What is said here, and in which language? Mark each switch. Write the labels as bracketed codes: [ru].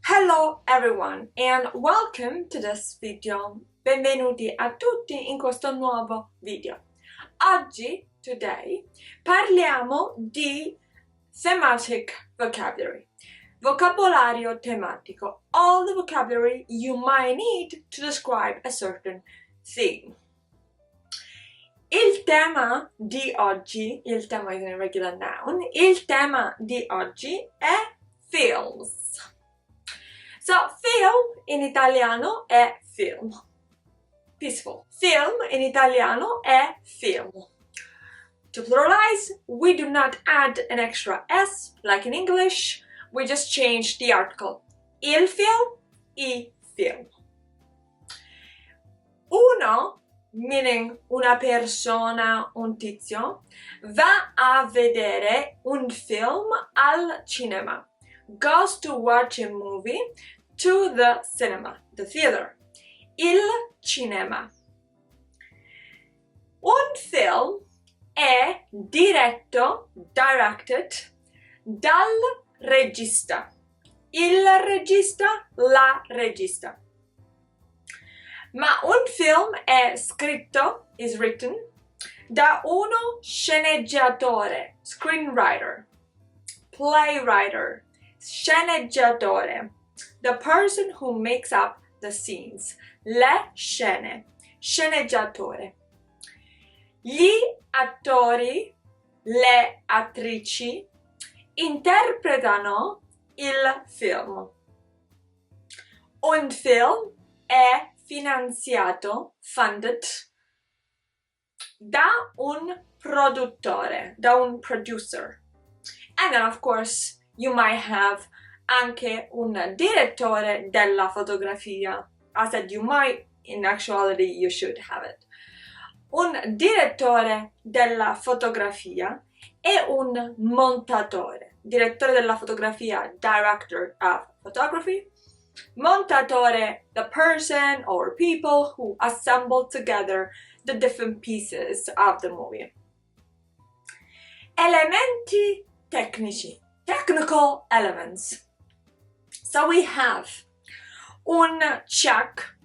[en] Hello everyone and welcome to this video. [it] Benvenuti a tutti in questo nuovo video. Oggi, today, parliamo di [en] thematic vocabulary. [it] Vocabolario tematico. [en] All the vocabulary you might need to describe a certain theme. [it] Il tema di oggi, il tema [en] is a regular noun, [it] il tema di oggi è films. So, film in italiano è film. [en] Peaceful. [it] Film in italiano è film. [en] To pluralize, we do not add an extra S like in English. We just change the article. [it] Il film, I film. Uno, meaning una persona, un tizio, va a vedere un film al cinema. [en] Goes to watch a movie to the cinema, the theater. [it] Il cinema. Un film è diretto, directed, dal regista. Il regista, la regista. Ma un film è scritto, [en] is written, [it] da uno sceneggiatore, screenwriter, playwright, sceneggiatore, [en] the person who makes up the scenes, [it] le scene, sceneggiatore. Gli attori, le attrici, interpretano il film. Un film è finanziato, funded, da un produttore, da un producer. [en] And then of course you might have [it] anche un direttore della fotografia. [en] I said you might, in actuality you should have it. [it] Un direttore della fotografia e un montatore. Direttore della fotografia, [en] director of photography. Montatore, the person or people who assemble together the different pieces of the movie. [it] Elementi tecnici. [en] Technical elements. So we have un check.